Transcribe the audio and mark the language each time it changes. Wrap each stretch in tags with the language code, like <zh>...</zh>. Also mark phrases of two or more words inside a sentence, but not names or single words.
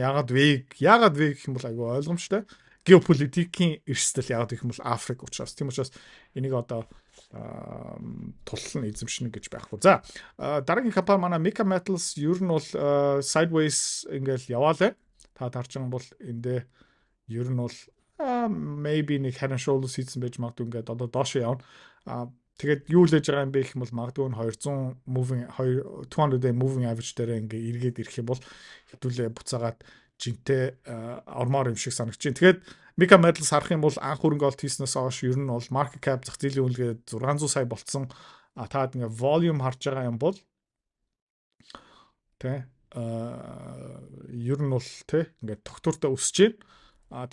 <mn>Ягаад вэ гэх юм бол айгүй ойлгомжтой. Геополитикийн эрсдэл ягаад гэх юм бол Африк учраас. Тийм учраас энийг одоо туллан эзэмшнэ гэж байхгүй. За дараагийн компани манай Mica Metals ер нь бол sideways ингээл яваалаа. Та харж байгаа бол эндээ ер нь бол maybe нэг</mn> <en>head and shoulders</en> <mn>хийсэн байж магадгүй ингээд одоо доош явна. Тэгээд юу лэж байгаа юм бэ гэх юм бол магадгүй</mn> <en>200 day moving average</en> <mn>дээр ингээ эргээд ирэх юм бол хэдүүлээ буцаагаад жинтэй ормоор юм шиг санагч чинь. Тэгээд Mica Metals харах юм бол анх хөрөнгө олт хийснээс хойш ер нь бол</mn> <en>market cap</en> <mn>зах зээлийн үнэлгээ 600 сая болцсон. Таад ингээ volume харж байгаа юм бол тэ ер нь бол тэ ингээ тогтвортой өсөж байна.</mn>